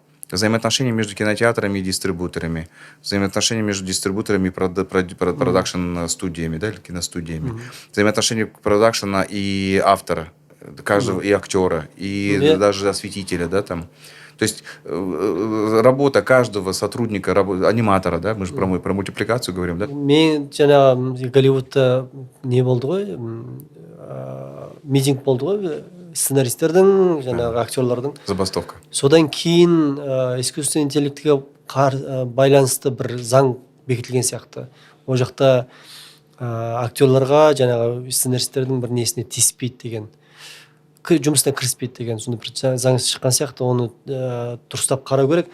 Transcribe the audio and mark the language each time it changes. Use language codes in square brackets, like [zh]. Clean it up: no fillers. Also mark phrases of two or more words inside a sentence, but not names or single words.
[ru] Взаимоотношения между кинотеатрами и дистрибьюторами, взаимоотношения между дистрибьюторами и продакшн-студиями, да, или киностудиями, взаимоотношения продакшена и автора, каждого, и актера, и даже осветителя, да, там. То есть работа каждого сотрудника, аниматора, да, мы же про мультипликацию говорим, да? [kk] Мен жаңағы Голливудта не болды ғой, митинг болды ғой, сценаристердің, жаңағы актерлардың. [ru] Забастовка. [kk] Содан кейін [ru] искусственный интеллектке [kk] байланысты бір заң бекітілген сияқты. Ол жақта актерларға, жаңағы сценаристердің бір несіне тиіспейді деген, жұмысына кіріспейді деген, сонда бір заң шыққан сияқты, оны дұрыстап қарау керек.